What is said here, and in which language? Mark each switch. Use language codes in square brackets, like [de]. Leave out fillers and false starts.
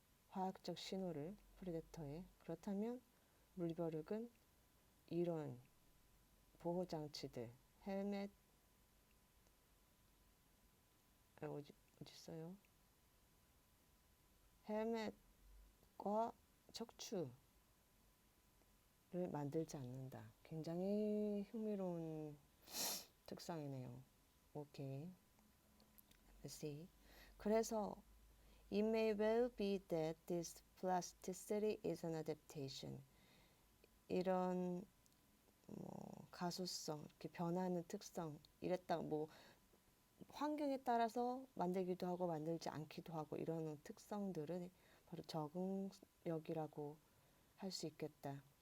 [ko] 화학적 신호를 프레데터에. 그렇다면 물벼룩은 이런 보호장치들, 헬멧, 어디 있어요? 헬멧과 척추를 만들지 않는다. 굉장히 흥미로운 특성이네요. 오케이. [en] Let's see. [ko] 그래서 [en] It may well be that this plasticity is an adaptation. [ko] 이런 뭐 가소성, 이렇게 변하는 특성, 이랬다 뭐 환경에 따라서 만들기도 하고 만들지 않기도 하고 이런 특성들은 바로 적응력이라고 할 수 있겠다.